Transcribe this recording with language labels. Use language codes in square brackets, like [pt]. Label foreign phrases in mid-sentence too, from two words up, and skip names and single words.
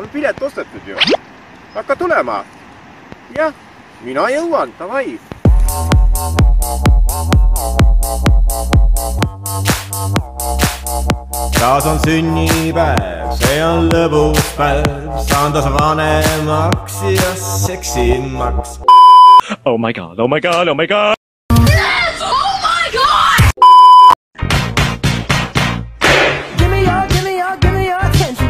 [et] Mul on pilet ostetud ju. Hakka tulema. Jah, mina jõuan, davai. Taas on sünnipäev, see on lõbus päev. Saan taas vanemaks ja seksimaks. [en] Oh my god, oh my god, oh my god! Yes! Oh my god! Give me your attention.